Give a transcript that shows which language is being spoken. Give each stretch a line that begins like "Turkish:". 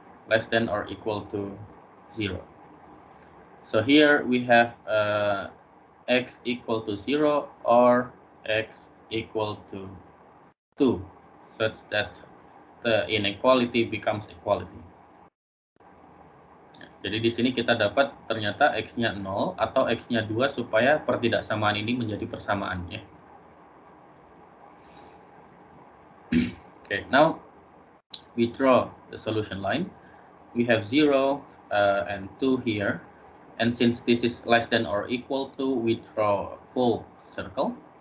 English: Less than or equal to 0. So here we have x equal to 0 or x equal to 2, such that the inequality becomes equality.
Indonesian: Jadi di sini kita dapat ternyata x-nya 0 atau x-nya 2 supaya pertidaksamaan ini menjadi persamaan, ya.
English: Okay, now we draw the solution line. We have 0 and 2 here, and since this is less than or equal to, we draw a full circle.